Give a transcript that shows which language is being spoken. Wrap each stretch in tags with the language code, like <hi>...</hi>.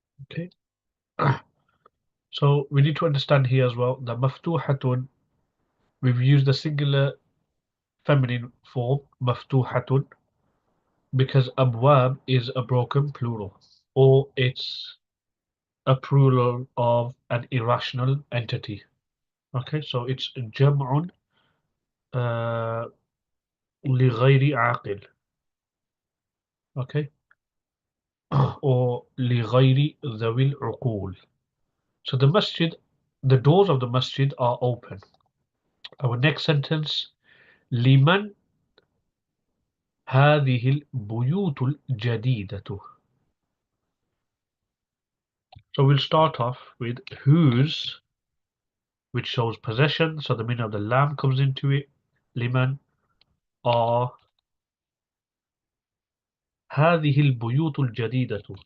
<en>Okay. So we need to understand here as well that maftuhatun, we've used the singular feminine form maftuhatun because abwab is a broken plural, or it's a plural of an irrational entity. Okay, so it's jam'un</en> <ar>لغير عاقل.</ar> <en>Okay, or</en> <ar>لغير ذوي العقول.</ar> <en>So the masjid, the doors of the masjid are open. Our next sentence,</en> <ar>لمن هذه البيوت الجديدة.</ar> <en>So we'll start off with whose, which shows possession. So the meaning of the lam comes into it.</en> <ar>لمن</ar> <en>are</en> <ar>هذه البيوت الجديدة.</ar>